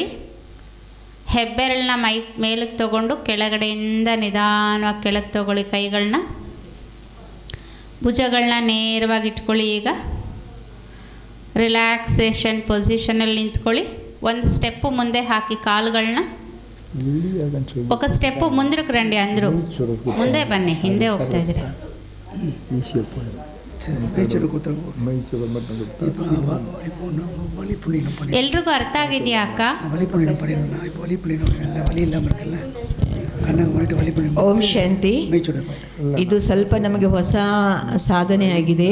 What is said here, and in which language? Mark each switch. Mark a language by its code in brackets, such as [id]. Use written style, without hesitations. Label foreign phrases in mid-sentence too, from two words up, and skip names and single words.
[kn] ಹೆಬ್ಬೆರಳನ್ನ ಮೇಲಕ್ಕೆ ತಗೊಂಡು ಕೆಳಗಡೆಯಿಂದ ನಿಧಾನವಾಗಿ ಕೆಳಗೆ ತಗೊಳ್ಳಿ ಕೈಗಳನ್ನ. ಭುಜಗಳನ್ನ ನೇರವಾಗಿ ಇಟ್ಕೊಳ್ಳಿ. ಈಗ [en] relaxation position [kn] ನಿಂತ್ಕೊಳ್ಳಿ. ಒಂದು ಸ್ಟೆಪ್ಪು ಮುಂದೆ ಹಾಕಿ ಕಾಲುಗಳನ್ನ. [te] ఒక స్టెప్ ముందుకు రండి. అందరూ ముందే బన్నీ, [kn] ಹಿಂದೆ ಹೋಗ್ತಾ ಇದ್ದೀರಾ. ಎಲ್ರಿಗೂ ಅರ್ಥ ಆಗಿದೆಯಾ ಅಕ್ಕ? ಓಂ ಶಾಂತಿ. ಇದು ಸ್ವಲ್ಪ ನಮಗೆ ಹೊಸ ಸಾಧನೆ ಆಗಿದೆ.